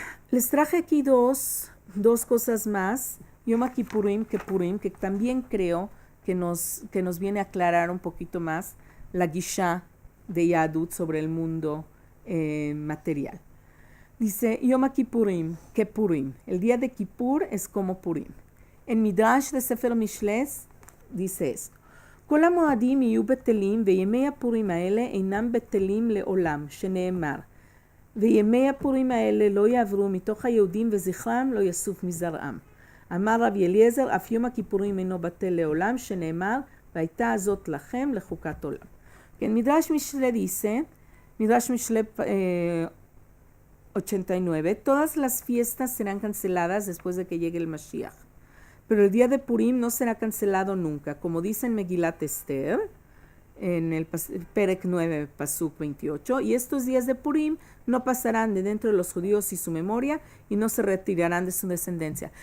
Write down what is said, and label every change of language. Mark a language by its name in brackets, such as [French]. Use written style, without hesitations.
[Spanish] Les traje aquí dos cosas más, Yom Kippurim, que también creo que nos viene a aclarar un poquito más la Gisha de Yahadut sobre el mundo material. Dice Yom Kippurim, Kippurim. El día de Kippur es como Purim. En Midrash de Sefer Mishles dice esto. [Hebrew] כל המועדים יהיו בטלים וימי הפורים האלה אינם בטלים לעולם, שנאמר. וימי הפורים האלה לא יעברו מתוך היהודים וזכרם לא יסוף מזרעם. אמר רבי אליעזר, אף יום הכיפורים אינו בטל לעולם, שנאמר, והייתה הזאת לכם לחוקת עולם. [Spanish] En Midrash Mishle dice, Midrash Mishle 89, todas las fiestas serán canceladas después de que llegue el Mashiach. Pero el día de Purim no será cancelado nunca, como dice en Megilat Esther, en el Perek 9, Pasuk 28, y estos días de Purim no pasarán de dentro de los judíos y su memoria, y no se retirarán de su descendencia.